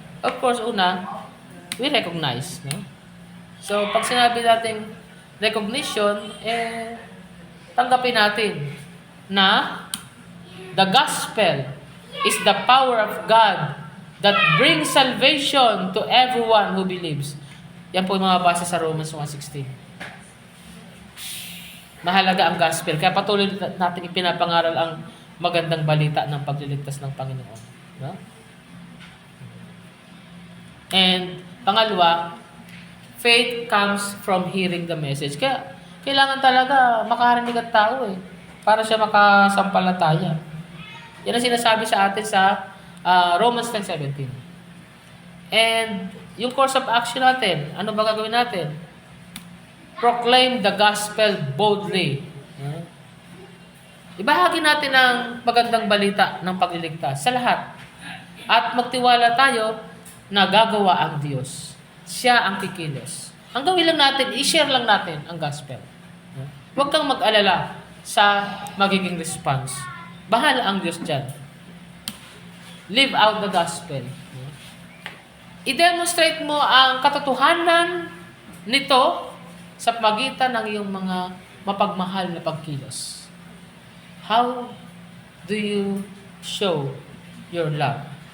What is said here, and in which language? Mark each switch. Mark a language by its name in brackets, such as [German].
[English] Of course, una, we recognize. No? So, [Filipino] pag sinabi natin recognition, tanggapin natin na [English] the gospel is the power of God that brings salvation to everyone who believes. [Filipino] Yan po yung mga basa sa Romans 1:16. Mahalaga ang gospel. Kaya patuloy natin ipinapangaral ang magandang balita ng pagliligtas ng Panginoon. No? [English] And pangalawa, faith comes from hearing the message. [Filipino] Kaya kailangan talaga makarinig ang tao para siya makasampalataya. Yan ang sinasabi sa atin sa Romans 10:17. And yung course of action natin, ano ba gagawin natin? [English] Proclaim the gospel boldly. [Filipino] Ibahagi natin ang magandang balita ng pagliligtas sa lahat. At magtiwala tayo na gagawa ang Diyos. Siya ang kikilos. Ang gawin lang natin, i-share lang natin ang gospel. Huwag kang mag-alala sa magiging response. Bahala ang Diyos dyan. [English] Live out the gospel. [Filipino] I-demonstrate mo ang katotohanan nito sa pagitan ng iyong mga mapagmahal na pagkilos. [English] How do you show your love?